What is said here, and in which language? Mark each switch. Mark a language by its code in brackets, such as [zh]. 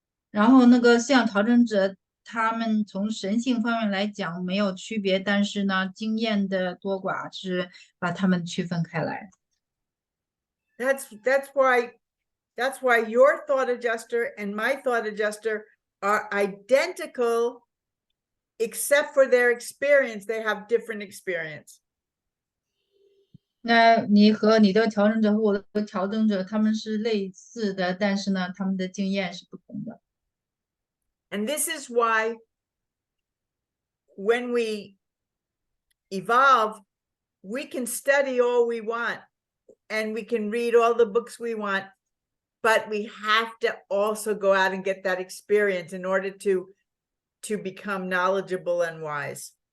[zh] 然后那个思想调整者，他们从神性方面来讲没有区别，但是呢，经验的多寡是把他们区分开来。 [en] That's why your thought adjuster and my thought adjuster are identical, except for their experience. They have different experience. [zh] 那你和你的调整者和我的调整者，他们是类似的，但是呢，他们的经验是不同的。 [en] And this is why when we evolve, we can study all we want and we can read all the books we want, but we have to also go out and get that experience in order to become knowledgeable and wise.